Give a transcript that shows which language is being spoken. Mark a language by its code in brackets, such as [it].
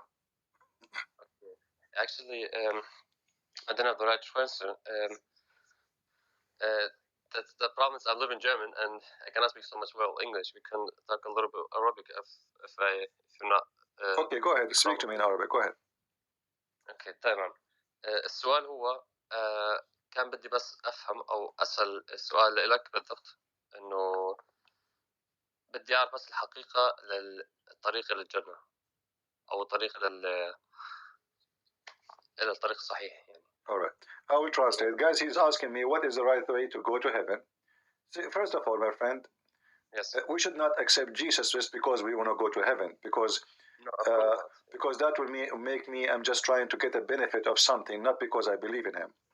[en] Okay. Actually, I don't have the right to answer. That's the problem is I live in German and I cannot speak so much well English. We can talk a little bit Arabic if you're not. Okay, go ahead. Speak to me in Arabic. Go ahead. [ar] اوكي تمام. السؤال هو كان بدي بس افهم او اسال السؤال لك بالضبط انه بدي اعرف بس الحقيقه للطريق الى الجنه او الطريق الى الطريق الصحيح يعني. [en] All right, I will translate. Guys, he's asking me what is the right way to go to heaven. See, first of all, my friend, yes, we should not accept Jesus just because we want to go to heaven, because that will make me, I'm just trying to get a benefit of something, not because I believe in him.